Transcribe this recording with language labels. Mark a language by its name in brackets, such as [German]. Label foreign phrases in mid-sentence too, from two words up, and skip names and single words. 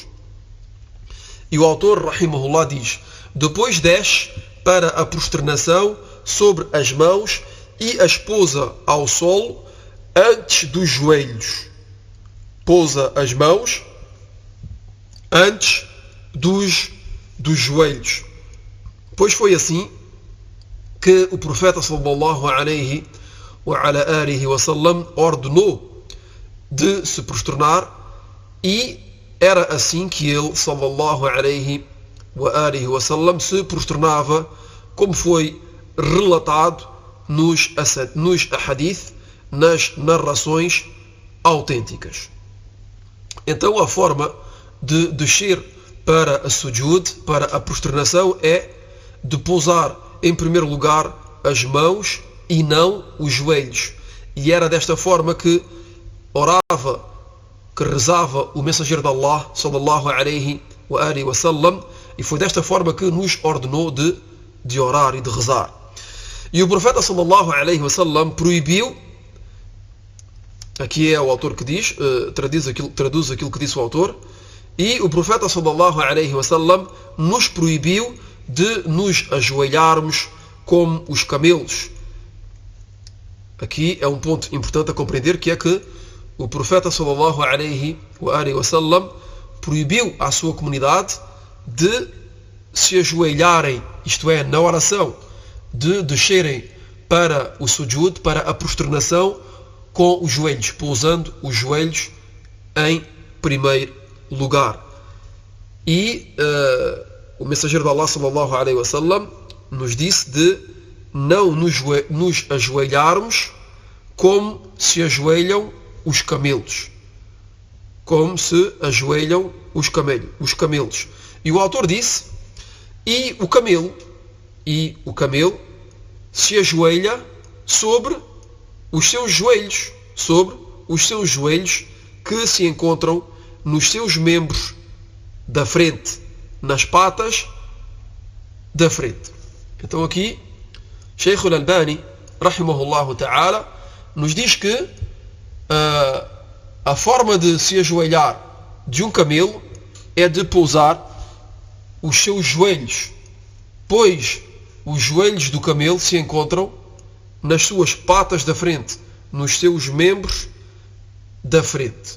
[Portuguese] E o autor, rahimahullah, diz: depois desce para a prosternação sobre as mãos e as pousa ao solo antes dos joelhos. Pousa as mãos antes dos joelhos. Pois foi assim que o profeta [Arabic] صلى الله عليه وعلى آله وسلم [Portuguese] ordenou de se prosternar, e era assim que ele [Arabic] صلى الله عليه وآله وسلم [Portuguese] se prosternava, como foi relatado nos ahadith, nas narrações autênticas. Então a forma de descer para a sujud, para a prosternação, é de pousar em primeiro lugar as mãos e não os joelhos. E era desta forma que orava, que rezava o mensageiro de Allah [Arabic] صلى الله عليه وآله وسلم, [Portuguese] e foi desta forma que nos ordenou de orar e de rezar. E o profeta [Arabic] صلى الله عليه وسلم [Portuguese] proibiu, aqui é o autor que diz, traduz aquilo que disse o autor, e o profeta [Arabic] صلى الله عليه وسلم [Portuguese] nos proibiu de nos ajoelharmos como os camelos. Aqui é um ponto importante a compreender, que é que o profeta [Arabic] صلى الله عليه وسلم [Portuguese] proibiu à sua comunidade de se ajoelharem, isto é, na oração, de descerem para o sujud, para a prosternação, com os joelhos, pousando os joelhos em primeiro lugar. E o mensageiro de Allah [Arabic] صلى الله عليه وسلم [Portuguese] nos disse de não nos ajoelharmos como se ajoelham os camelos. Como se ajoelham os camelos. E o autor disse: e o camelo se ajoelha sobre os seus joelhos que se encontram nos seus membros da frente, nas patas da frente. Então aqui Sheikh al-Albani [Arabic] رحمه الله تعالى [Portuguese] nos diz que a forma de se ajoelhar de um camelo é de pousar os seus joelhos, pois os joelhos do camelo se encontram nas suas patas da frente, nos seus membros da frente.